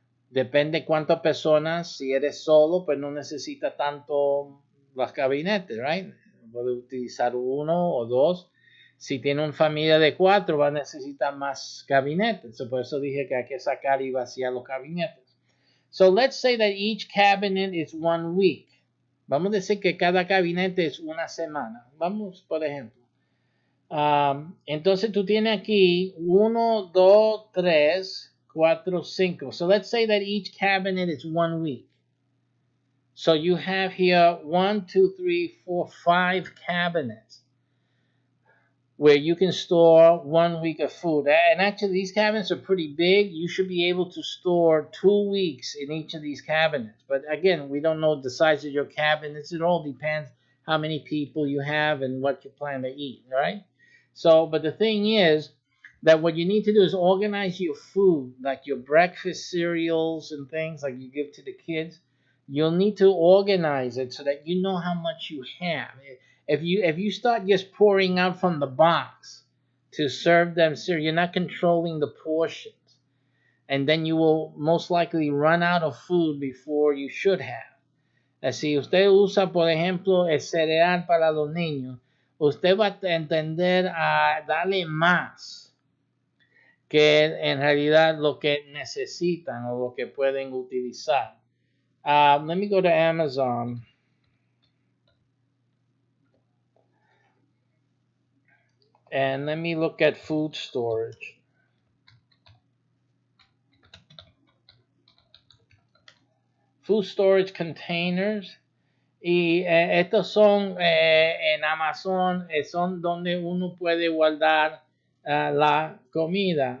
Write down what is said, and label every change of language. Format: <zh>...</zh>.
<es>Depende cuántas personas. Si eres solo, pues no necesita tanto los gabinetes, right? Puede utilizar uno o dos. Si tiene una familia de 4, va a necesitar más gabinetes. So, por eso dije que hay que sacar y vaciar los gabinetes.</es> <en>So let's say that each cabinet is 1 week.</en> <es>Vamos a decir que cada gabinete es una semana. Vamos, por ejemplo. Entonces tú tienes aquí 1, 2, 3, 4, 5.</es> <en>So let's say that each cabinet is 1 week. So you have here 1, 2, 3, 4, 5 cabinets where you can store 1 week of food. And actually, these cabinets are pretty big. You should be able to store 2 weeks in each of these cabinets. But again, we don't know the size of your cabinets. It all depends how many people you have and what you plan to eat, all right? So, but the thing is that what you need to do is organize your food, like your breakfast cereals and things like you give to the kids. You'll need to organize it so that you know how much you have. If you start just pouring out from the box to serve them cereal, you're not controlling the portions, and then you will most likely run out of food before you should have.</en> <es>Si usted usa, por ejemplo, el cereal para los niños, usted va a entender a darle más que en realidad lo que necesitan o lo que pueden utilizar.</es> <en>Let me go to Amazon. And let me look at food storage. Food storage containers.</en> <es>Y estos son en Amazon, son donde uno puede guardar la comida.</es>